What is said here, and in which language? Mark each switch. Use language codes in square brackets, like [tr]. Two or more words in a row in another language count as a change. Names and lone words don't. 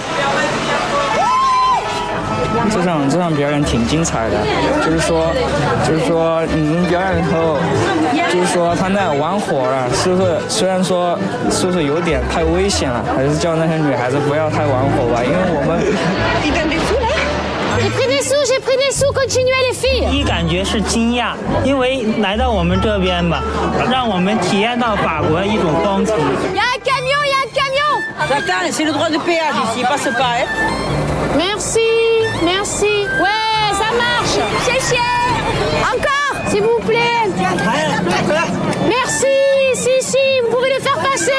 [zh] 这场表演挺精彩的，就是说你们表演后，就是说他那玩火了，虽然说是不是有点太危险了，还是叫那些女孩子不要太玩火吧，因为我们。 [fr] J'ai pris des sous, continuez les filles. [zh] 第一感觉是惊讶，因为来到我们这边吧，让我们体验到法国一种风情。 [fr] Il y a un camion. Attends, c'est le droit de péage ici, passe pas, hein. Merci. Ouais, ça marche. Chéché. Encore, s'il vous plaît. Merci. Si, vous pouvez le faire passer.